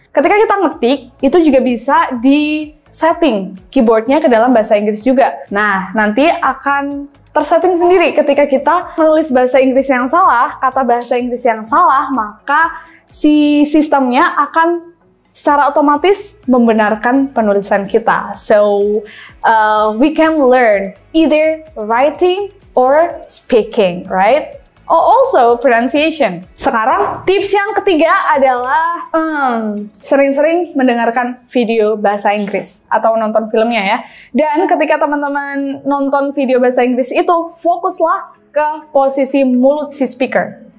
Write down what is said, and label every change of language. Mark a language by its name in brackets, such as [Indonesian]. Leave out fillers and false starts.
[Indonesian] Ketika kita ngetik, itu juga bisa di setting keyboardnya ke dalam bahasa Inggris juga. Nah, nanti akan tersetting sendiri ketika kita menulis bahasa Inggris yang salah, kata bahasa Inggris yang salah, maka si sistemnya akan secara otomatis membenarkan penulisan kita. [English] So, we can learn either writing or speaking, right? Oh, also pronunciation. [Indonesian] Sekarang, tips yang ketiga adalah sering-sering mendengarkan video bahasa Inggris atau nonton filmnya ya. Dan ketika teman-teman nonton video bahasa Inggris itu, fokuslah ke posisi mulut si speaker.